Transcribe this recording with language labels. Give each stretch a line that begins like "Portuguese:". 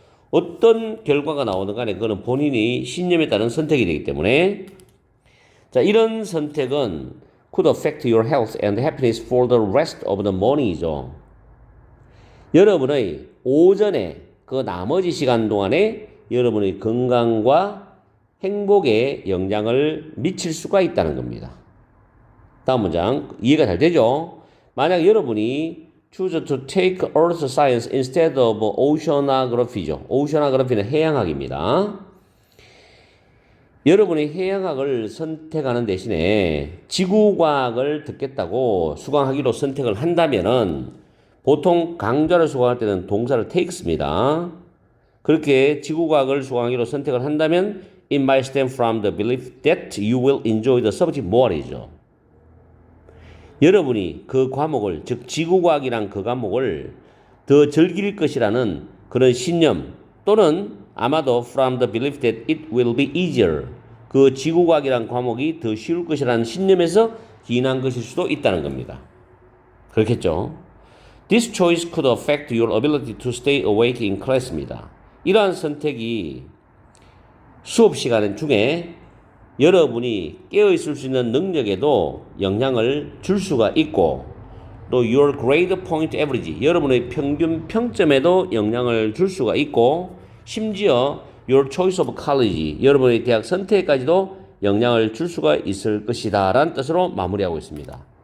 Korean: 어떤 결과가 나오든 간에 그거는 본인이 신념에 따른 선택이 되기 때문에 자, 이런 선택은
English: could affect your health and happiness for the rest of the morning
Korean: 이죠. 여러분의 오전에 그 나머지 시간 동안에 여러분의 건강과 행복에 영향을 미칠 수가 있다는 겁니다. 다음 문장 이해가 잘 되죠? 만약 여러분이
English: choose to take earth science instead of oceanography죠.
Korean: oceanography는 해양학입니다. 여러분이 해양학을 선택하는 대신에 지구과학을 듣겠다고 수강하기로 선택을 한다면은 보통 강좌를 수강할 때는 동사를 takes입니다. 그렇게 지구과학을 수강하기로 선택을 한다면
English: it might stem from the belief that you will enjoy the subject more이죠.
Korean: 여러분이 그 과목을, 즉 지구과학이란 그 과목을 더 즐길 것이라는 그런 신념 또는 아마도
English: from the belief that it will be easier,
Korean: 그 지구과학이란 과목이 더 쉬울 것이라는 신념에서 기인한 것일 수도 있다는 겁니다. 그렇겠죠?
English: This choice could affect your ability to stay awake in class입니다.
Korean: 이러한 선택이 수업 시간 중에 여러분이 깨어있을 수 있는 능력에도 영향을 줄 수가 있고 또
English: your grade point average,
Korean: 여러분의 평균 평점에도 영향을 줄 수가 있고 심지어
English: your choice of college,
Korean: 여러분의 대학 선택까지도 영향을 줄 수가 있을 것이다 라는 뜻으로 마무리하고 있습니다.